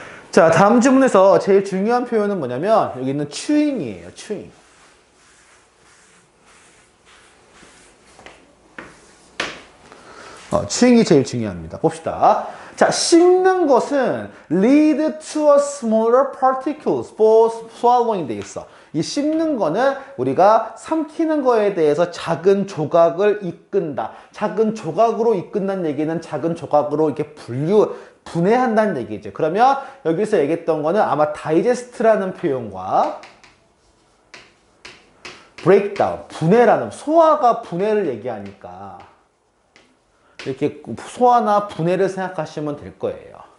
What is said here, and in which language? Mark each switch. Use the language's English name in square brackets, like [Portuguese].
[Korean] 자, 다음 질문에서 제일 중요한 표현은 뭐냐면 여기 있는 chewing이에요. [English] chewing. [Korean] chewing이 제일 중요합니다. 봅시다. [English] 자, 씹는 것은 lead to a smaller particles for swallowing 돼 있어. [Korean] 이 씹는 거는 우리가 삼키는 거에 대해서 작은 조각을 이끈다. 작은 조각으로 이끈다는 얘기는 작은 조각으로 이렇게 분해한다는 얘기죠. 그러면 여기서 얘기했던 거는 아마 다이제스트라는 표현과 breakdown, 분해라는, 소화가 분해를 얘기하니까 이렇게 소화나 분해를 생각하시면 될 거예요.